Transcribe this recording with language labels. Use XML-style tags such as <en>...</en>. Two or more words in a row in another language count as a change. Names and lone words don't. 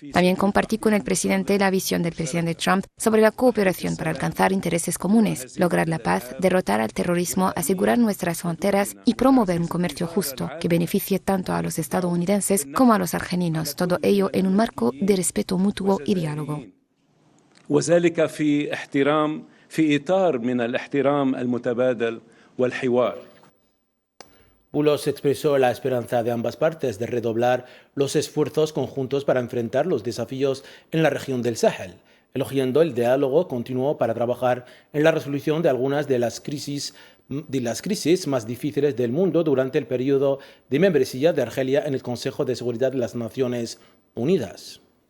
<es>También compartí con el presidente la visión del presidente Trump sobre la cooperación para alcanzar intereses comunes, lograr la paz, derrotar al terrorismo, asegurar nuestras fronteras y promover un comercio justo que beneficie tanto a los estadounidenses como a los argelinos, todo ello en un marco de respeto mutuo y diálogo.</es> <ar>وذلك في إطار من الاحترام المتبادل والحوار.</ar> <es>Boulos expresó la esperanza de ambas partes de redoblar los esfuerzos conjuntos para enfrentar los desafíos en la región del Sahel, elogiando el diálogo continuo para trabajar en la resolución de algunas de las crisis más difíciles del mundo durante el periodo de membresía de Argelia en el Consejo de Seguridad de las Naciones Unidas.</es>